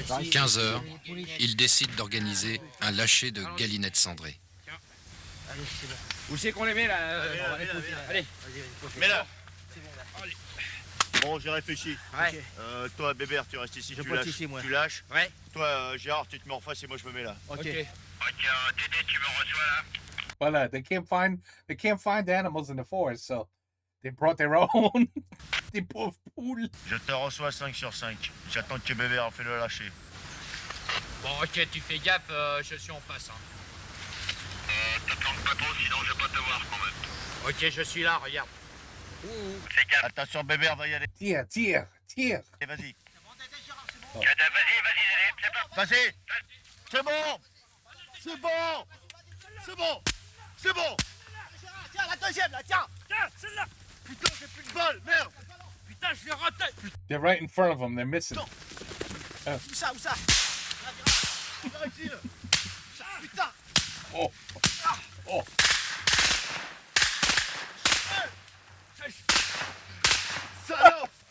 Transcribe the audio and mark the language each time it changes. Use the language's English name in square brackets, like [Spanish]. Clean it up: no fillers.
[French] 15 heures, ils décident d'organiser un lâcher de galinettes cendrées. Où c'est qu'on les met, là Allez. Mais là. Bon, j'ai réfléchi. Ouais. Toi, Bébert, tu restes ici, Je tu pointe lâches. ici, moi. Tu lâches. Ouais. Toi, Gérard, tu te mets en face et moi je me mets là. Ok. Dédé, tu me reçois là. [English] Well, they can't find animals in the forest, so they brought their own. [French] Des pauvres poules. Je te reçois 5 sur 5. J'attends que Bébert en fait le lâcher. Bon, ok, tu fais gaffe, je suis en face. Te plante pas trop, sinon je vais pas te voir quand même. Ok, je suis là, regarde. Fais gaffe. Attention, Bébert va y aller. Tire. Allez, vas-y. Vas-y, c'est pas. Vas-y. C'est bon. Tiens, la deuxième, là, tiens! Tiens, celle-là. Putain, j'ai plus de balle, merde. Putain, je l'ai raté! [English] They're right in front of them. They're missing. [French] Où ça? Viens ici, là. Putain! Oh. Salope.